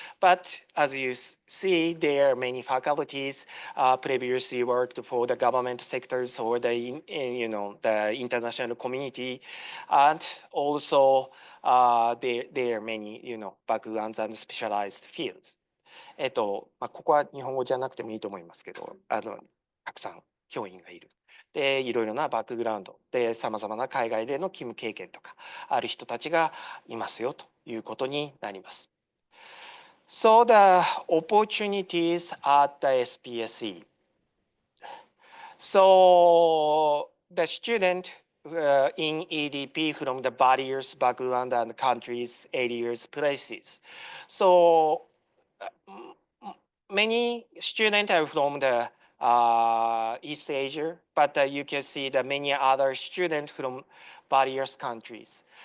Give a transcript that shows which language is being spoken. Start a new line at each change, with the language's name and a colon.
English: But as you see, there are many faculties previously worked for the government sectors or the the international community, and also there are many backgrounds and specialized fields.
Japanese: ここは日本語じゃなくてもいいと思いますけど、たくさん教員がいる。で、いろいろなバックグラウンドで、さまざまな海外での勤務経験とかある人たちがいますよということになります。
English: So the opportunities at the SPSE. So the student in EDP from the various background and countries, areas, places. So many students are from the East Asia, but you can see that many other students from various countries.